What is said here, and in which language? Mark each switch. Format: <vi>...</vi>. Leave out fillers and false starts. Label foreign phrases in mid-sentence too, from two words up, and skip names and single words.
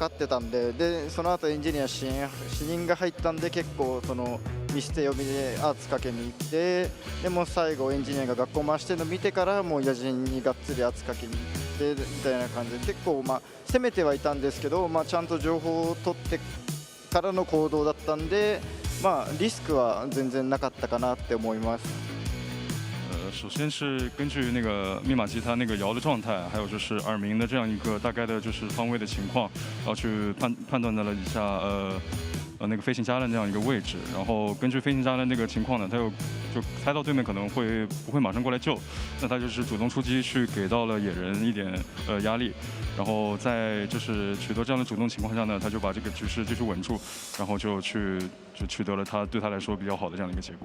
<ja>ってたんで、その後エンジニア死人が入ったんで、結構見捨て読みでアーツかけに行って、でも最後エンジニアが学校回してるの見てからもう野人にがっつりアーツかけに行ってみたいな感じで、結構攻めてはいたんですけど、ちゃんと情報を取ってからの行動だったんで、リスクは全然なかったかなって思います。</ja> <zh>首先是根据那个密码机它那个摇的状态，还有就是耳鸣的这样一个大概的就是方位的情况，然后去判断了一下那个飞行家的这样一个位置，然后根据飞行家的那个情况呢，他就猜到对面可能不会马上过来救，那他就是主动出击去给到了野人一点压力，然后在就是取得这样的主动情况下呢，他就把这个局势继续稳住，然后就取得了对他来说比较好的这样的一个结果。</zh>